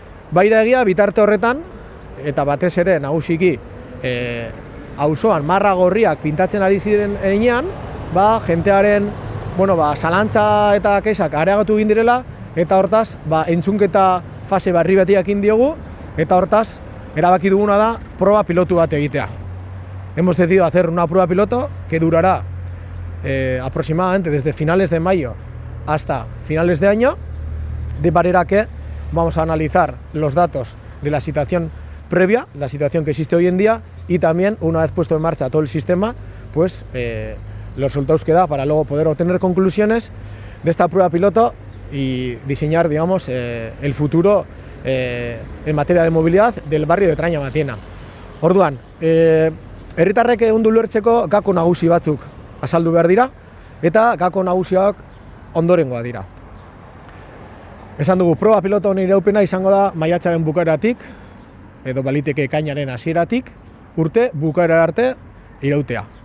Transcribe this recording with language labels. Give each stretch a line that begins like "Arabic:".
Basque: Bai da egia, bitarte horretan, eta batez ere nagusiki auzoan marra gorriak pintatzen ari ziren enean, jentearen zalantza eta kexak areagotu egin direla, eta hortaz entzunketa fase berri bat ekin diogu, eta hortaz erabaki duguna da proba pilotu bat egitea.
Spanish: Hemos decidido hacer una prueba piloto que durará aproximadamente desde finales de mayo hasta finales de año, de manera que vamos a analizar los datos de la situación previa, la situación que existe hoy en día, y también, una vez puesto en marcha todo el sistema, los resultados que da para luego poder obtener conclusiones de esta prueba piloto y diseñar, el futuro en materia de movilidad del barrio de Traina Matiena.
Basque: Orduan, herritarrek ondo ulertzeko gako nagusi batzuk azaldu behar dira, eta gako nagusiak ondorengoa dira. Esan dugu, proba piloto honen iraupena izango da maiatzaren bukaeratik, edo baliteke ekainaren hasieratik, urte bukaera arte irautea.